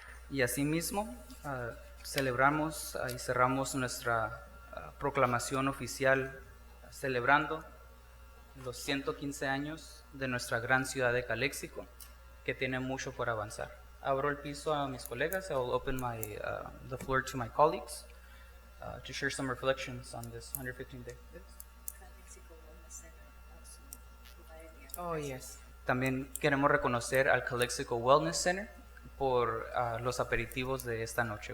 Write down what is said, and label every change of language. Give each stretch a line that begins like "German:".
Spanish: Y asimismo, celebramos y cerramos nuestra proclamación oficial celebrando los 115 años de nuestra gran ciudad de Calexico, que tiene mucho por avanzar. Abro el piso a mis colegas.
English: I will open the floor to my colleagues to share some reflections on this 115th day. Oh, yes.
Spanish: También queremos reconocer al Calexico Wellness Center por los aperitivos de esta noche.